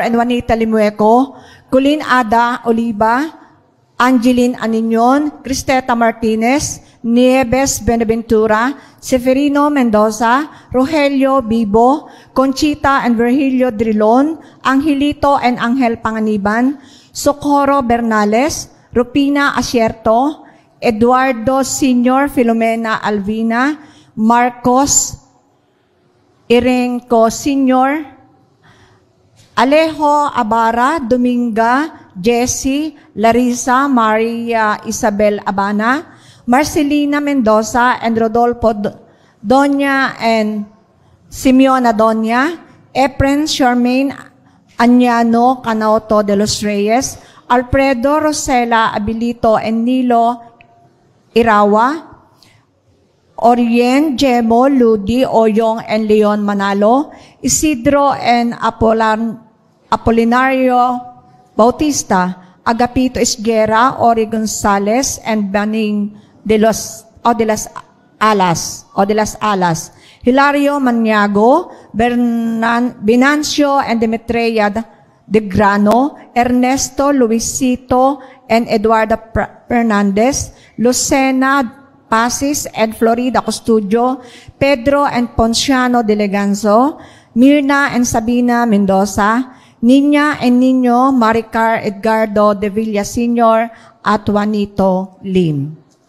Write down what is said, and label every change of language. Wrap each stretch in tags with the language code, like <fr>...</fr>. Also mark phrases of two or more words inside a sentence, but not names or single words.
<en>and Juanita Limueco, Colleen Ada Oliva, Angeline Aninion, Cristeta Martinez, Nieves Benaventura, Seferino Mendoza, Rogelio Bibo, Conchita and Virgilio Drilon, Angelito and Angel Panganiban, Socorro Bernales, Rupina Asierto, Eduardo Sr. Filomena Alvina, Marcos Irenco Sr., Alejo Abara, Dominga, Jessie, Larissa, Maria Isabel Abana, Marcelina Mendoza, and Rodolfo Doña and Simeona Doña, Efren Charmaine Añano Canoto de los Reyes, Alfredo Rosela Abilito and Nilo Irawa, Orien, Jemo, Ludi, Oyong, and Leon Manalo, Isidro and Apolinario Bautista, Agapito Esguera, Ori Gonzales, and Baning de las Alas, Hilario Maniago, Binancio and Demetria de Grano, Ernesto Luisito and Eduardo Fernandez, Lucena Pasis and Florida Custudio, Pedro and Ponciano de Leganzo, Mirna and Sabina Mendoza, Niña and Niño Maricar Edgardo de Villa Sr.</en> <tl>at Juanito Lim.</tl>